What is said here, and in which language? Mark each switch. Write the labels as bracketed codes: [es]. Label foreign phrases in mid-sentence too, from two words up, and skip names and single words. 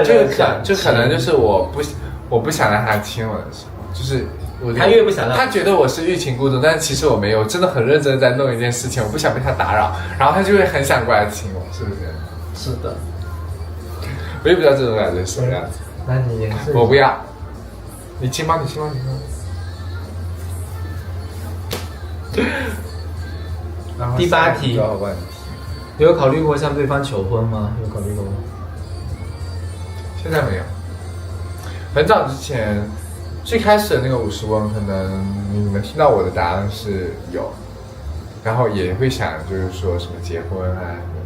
[zh] 就可能就是我不想讓他親我的時候，就是他越不想讓，他覺得我是欲擒故縱，但是其實我沒有，真的很認真在弄一件事情，我不想被他打擾，然後他就會很想過來親我，是不是？是的，我也不知道這種感覺是什麼樣子。那你也是？我不要，你親嗎？你親嗎？你親嗎？第8題，有考慮過向對方求婚嗎？有考慮過嗎？現在沒有。很早之前，最開始的那個50問，可能你們聽到我的答案是有，然後也會想就是說什麼結婚啊什麼的。